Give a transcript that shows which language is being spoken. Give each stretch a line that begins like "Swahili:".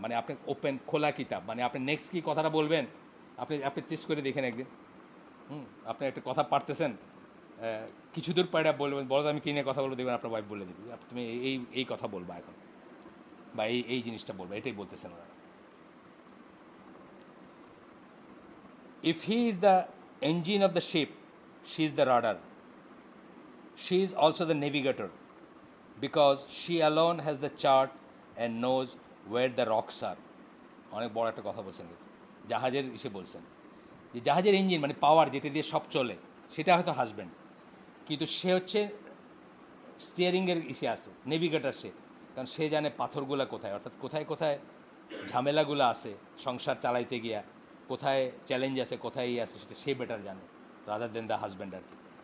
Bangla: মানে আপনি ওপেন খোলা কিতাব, মানে আপনি নেক্সট কী কথাটা বলবেন আপনি আপনি চেষ্টা করে দেখেন একদিন। আপনি একটা কথা পারতেছেন, কিছু দূর পাড়া বলবেন, বলো আমি কী নিয়ে কথা বলবো, দেখবেন আপনার ওয়াইফ বলে দিবি তুমি এই এই কথা বলবা এখন, বা এই এই জিনিসটা বলবো, এটাই বলতেছেন ওরা।
English: If he is the engine of the ship, she is the rudder. She is also the navigator because she alone has the chart and knows where the rocks are.
Bangla: অনেক বড় একটা কথা বলছেন, জাহাজের ইসে বলছেন যে জাহাজের ইঞ্জিন মানে পাওয়ার যেটা দিয়ে সব চলে সেটা হয়তো হাজব্যান্ড, কিন্তু সে হচ্ছে স্টিয়ারিংয়ের ইসে আছে, নেভিগেটার সে, কারণ সে জানে পাথরগুলো কোথায়, অর্থাৎ কোথায় কোথায় ঝামেলাগুলো আছে সংসার চালাইতে গিয়া, কোথায় চ্যালেঞ্জ আছে, কোথায় আছে, সেটা সে বেটার জানে
English: rather than the husband
Bangla: আর কি।